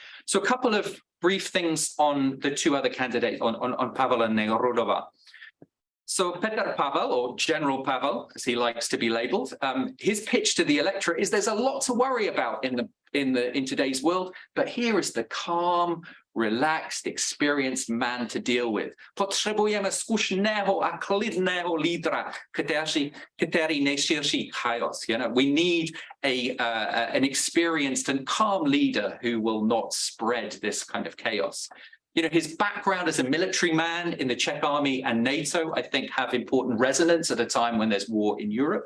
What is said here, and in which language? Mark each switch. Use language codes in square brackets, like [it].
[en] So a couple of brief things on the two other candidates, on Pavel and Nerudova. So Petr Pavel, or General Pavel, as he likes to be labeled, his pitch to the electorate is there's a lot to worry about in today's world, but here is the calm, relaxed, experienced man to deal with. [cs] Potrzebujemy zkušeného a klidného lídra, který nešíří chaos. [en] You know, we need an experienced and calm leader who will not spread this kind of chaos. You know, his background as a military man in the Czech army and NATO, I think, have important resonance at a time when there's war in Europe.